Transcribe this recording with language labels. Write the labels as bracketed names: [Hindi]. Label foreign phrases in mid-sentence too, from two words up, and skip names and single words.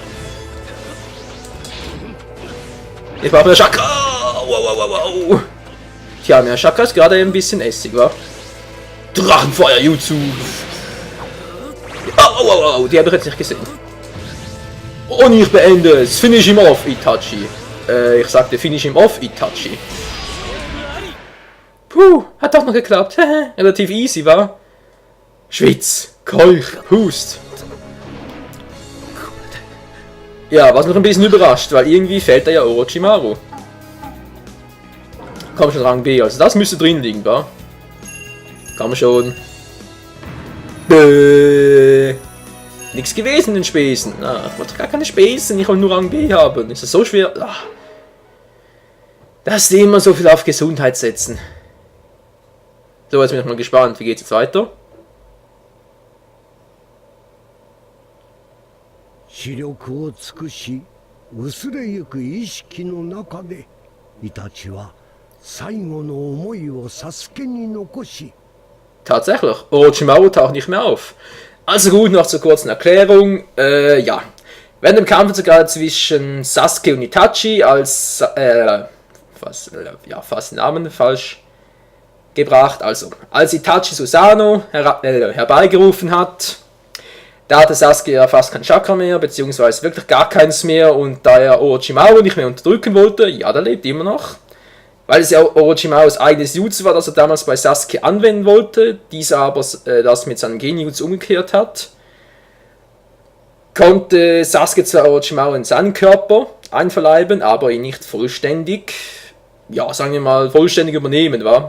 [German] Ich brauche mehr Chakra! Wow. Tja, mehr Chakra ist gerade ein bisschen Essig, wa? Drachenfeuer, Jutsu! Wow, die habe ich jetzt nicht gesehen. Und ich beende es. [English] Finish him off, Itachi. [German] Ich sagte [English] finish him off, [German] Itachi. Puh, hat doch noch geklappt. Relativ easy, wa? Schwitz, Keuch, Hust. Ja, was mich ein bisschen überrascht, weil irgendwie fällt da ja Orochimaru. Komm schon, Rang B, also das müsste drin liegen, wa? Komm schon. Nichts gewesen in den Spesen. Ich wollte gar keine Spesen, ich wollte nur Rang B haben. Ist das so schwer? Das ist immer so viel auf Gesundheit setzen. So, jetzt bin ich mal gespannt, wie geht's jetzt weiter? [Japanese] 視力を尽くし薄れゆく意識の中でイタチは最後の思いをサスケに残し [German] Tatsächlich, Orochimaru taucht nicht mehr auf. Also gut, noch zur kurzen Erklärung. Ja. Während dem Kampf sogar zwischen Sasuke und Itachi als fast den Namen falsch gebracht. Also, als Itachi Susanoo herbeigerufen hat, da hatte Sasuke ja fast kein Chakra mehr, beziehungsweise wirklich gar keins mehr, und da er Orochimaru nicht mehr unterdrücken wollte, ja, der lebt immer noch, weil es ja Orochimarus eigenes Jutsu war, das er damals bei Sasuke anwenden wollte, dieser aber das mit seinem Genjutsu umgekehrt hat, konnte Sasuke zwar Orochimaru in seinen Körper einverleiben, aber ihn nicht vollständig, ja, sagen wir mal, vollständig übernehmen, war.